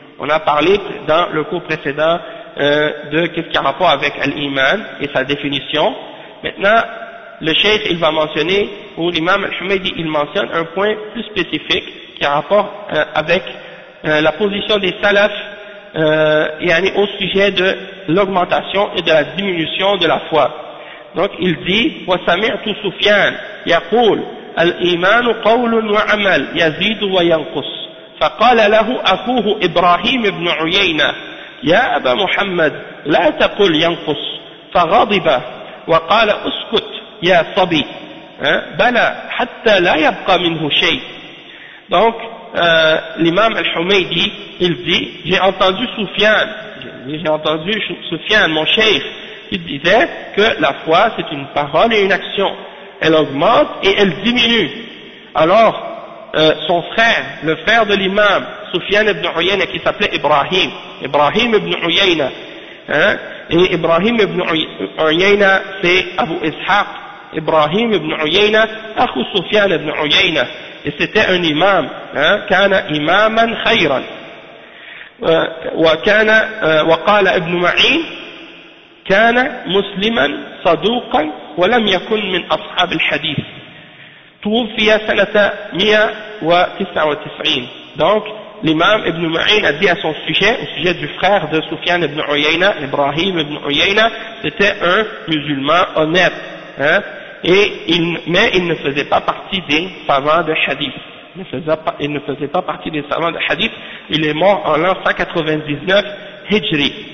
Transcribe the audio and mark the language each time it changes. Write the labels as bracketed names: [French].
[French] On a parlé dans le cours précédent de qu'est-ce qui a rapport avec l'iman et sa définition. Maintenant le cheikh il va mentionner, ou l'imam al-Humaydi il mentionne un point plus spécifique qui a rapport avec la position des salafs yani au sujet de l'augmentation et de la diminution de la foi. Donc il dit [Arabic] « وسمعت سفيان يقول الإيمان قول وعمل يزيد وينقص فقال له أخوه إبراهيم بن عيينة يا أبا محمد لا تقل ينقص فغضب وقال أسكت يا صبي بلى حتى لا يبقى منه شيء. [French] Donc l'imam al-Humaydi il dit « J'ai entendu Soufyan, mon cheikh » Il disait que la foi, c'est une parole et une action. Elle augmente et elle diminue. Alors, son frère, le frère de l'imam, Soufyan ibn Uyayna, qui s'appelait Ibrahim, et Ibrahim ibn Uyayna, c'est Abu Ishaq. [Arabic] Ibrahim ibn Uyayna, akhu Soufyan ibn Uyayna. [French] Et c'était un imam, [Arabic] kana imaman khayran. وقال ابن معين كان مسلما صدوقا ولم يكن من أصحاب الحديث توفي سنة 199. [French] Donc l'imam ibn Ma'in a dit à son sujet, au sujet du frère de Soufyan ibn Uyayna, Ibrahim ibn Uyayna, c'était un musulman honnête, mais il ne faisait pas partie des savants de hadith. Il ne faisait pas partie des savants de hadith. Il est mort en l'an 199 Hijri.